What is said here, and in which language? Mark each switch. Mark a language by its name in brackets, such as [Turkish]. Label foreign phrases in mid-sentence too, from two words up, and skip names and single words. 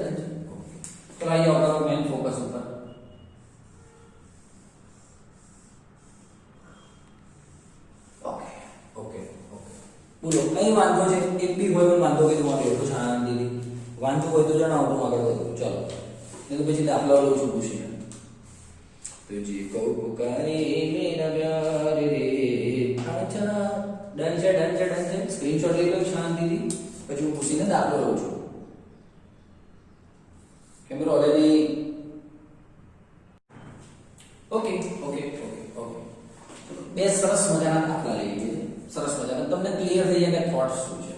[Gujarati] તો આઈએ આપણે [English] main focus [Gujarati] ઉપર. ઓકે બોલો કઈ વાંધો છે? એક બી હોય પણ વાંધો હોય તો મારે એટલું શાંતિથી વાંધો હોય તો જણાવો તો આગળ વધો. ચાલો નહીં તો પછી દાખલા લઉં છું પૂછીને. [Hindi] तुझे को पुकारे मेरा प्यार रे आजा. [Gujarati] डन છે. સ્ક્રીનશોટ લઈ લો શાંતિથી, પછી હું પૂછીને દાખલો લઉં છું. કેમેરો [English] already okay. [Gujarati] બે સરસ મજાના દાખલા લઈ લઈએ. સરસ મજાના તમને ક્લિયર થઈ જાય કે થોટ્સ શું છે.